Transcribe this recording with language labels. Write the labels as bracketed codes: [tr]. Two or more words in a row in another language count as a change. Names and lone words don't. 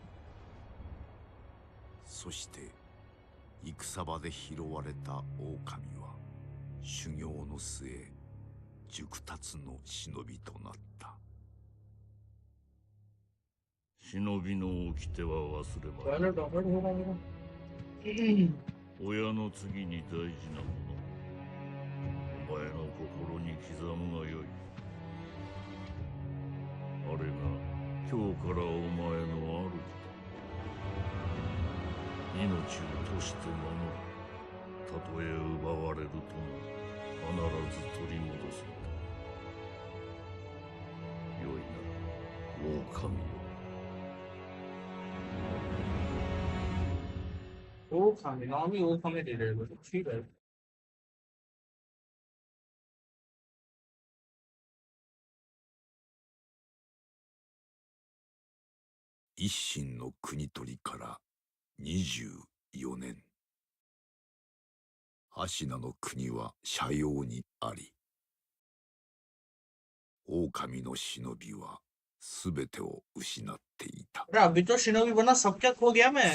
[ja] そして戦場で拾われた狼は修行の末熟達の忍びとなった。忍びの掟は忘れまい。 [hi] पहले डॉक्टर होगा मेरा। [ja] 親の次に大事なもの、お前の心に刻むがよい。あれが今日からお前の主だ。命を賭して守る。たとえ奪われるとも必ず取り戻すのだ。よいな、狼よ。 [hi] 狼 नाम ही [ja] 狼で入れると [hi] ठीक है। [ja] 一心の国取りから24年、芦名の国は斜陽にあり、狼の忍びはすべてを失っていた。 [hi] अरे अभी तो शिनोबी बना, सब क्या खो गया मैं।